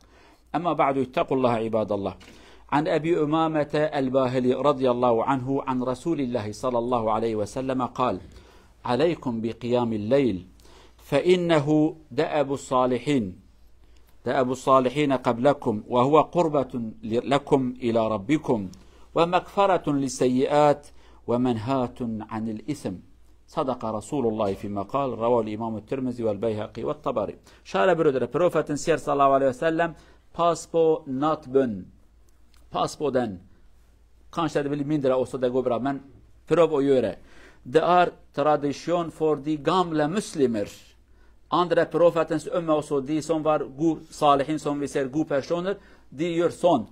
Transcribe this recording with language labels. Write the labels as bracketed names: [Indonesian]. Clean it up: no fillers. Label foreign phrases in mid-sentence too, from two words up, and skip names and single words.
[Arabic] أما بعد اتقوا الله عباد الله. عن أبي أمامة الباهلي رضي الله عنه عن رسول الله صلى الله عليه وسلم قال: عليكم بقيام الليل فإنه دأب الصالحين دأب الصالحين قبلكم وهو قربة لكم إلى ربكم ومغفرة للسيئات ومنهاة عن الإثم. صدق رسول الله فيما قال، رواه الإمام الترمذي والبيهقي والطبري. [Swedish] Kära bröder, profeten säger [Arabic] صلى الله عليه وسلم, [Swedish] pass på nattbön. Pass på den. Kanske det blir mindre också, det går bra, men pröv att göra. Det är tradition för de gamla muslimer. Andra profetens umma också, de som var god salihin, som vi ser god personer, de gör sånt.